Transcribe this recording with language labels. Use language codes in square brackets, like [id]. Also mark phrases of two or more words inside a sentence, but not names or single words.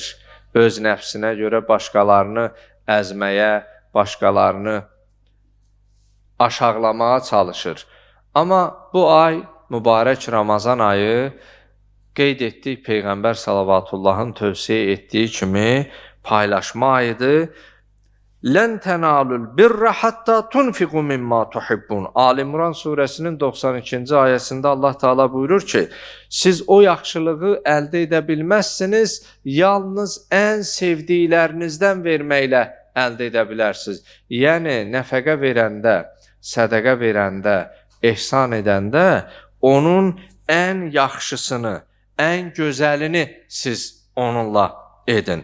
[az] Öz nəfsinə görə başqalarını əzməyə, başqalarını aşağılamağa çalışır. Amma bu ay, mübarək Ramazan ayı, qeyd etdik Peyğəmbər Salavatullahın tövsiyə etdiyi kimi paylaşma ayıdır. [ar] لن تنالوا البر حتى تنفقوا مما تحبون. [az] Ali İmran surəsinin 92-ci ayəsində Allah Teala buyurur ki, siz o yaxşılığı əldə edə bilməzsiniz, yalnız ən sevdiklərinizdən verməklə əldə edə bilərsiniz. Yəni, nəfəqə verəndə, sədəqə verəndə, ehsan edəndə onun ən yaxşısını, ən gözəlini siz onunla edin.